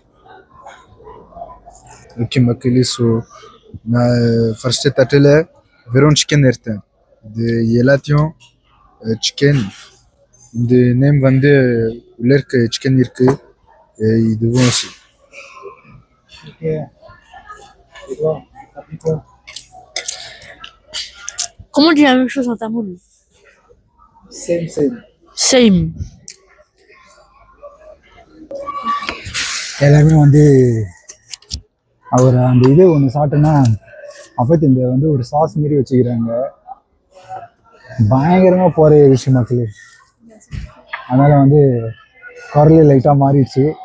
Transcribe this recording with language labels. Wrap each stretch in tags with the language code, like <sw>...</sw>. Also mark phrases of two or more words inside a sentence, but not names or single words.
<ta>ஓகே மக்களே, ஸோ நான் ஃபர்ஸ்ட்டு தட்டில் வெறும் சிக்கன் எடுத்தேன். இது எல்லாத்தையும் சிக்கன் இந்த நேம் வந்து உள்ள இருக்க சிக்கன் இருக்கு. இதுவும் aussi. ஓகே. இதுவா அப்படிக்கோ.</ta> <fr>Comment on dit la même chose en tamoul?</fr> <en>same same. Same.</en> <ta>எல்லாருமே வந்து அவர் அந்த இது ஒன்று சாப்பிட்டோன்னா அப்போ இந்த வந்து ஒரு சாஸ் மாரி வச்சுக்கிறாங்க. பயங்கரமாக போகிற விஷயம் மக்களே. அதனால் வந்து குரலே லைட்டாக மாறிடுச்சு.</ta>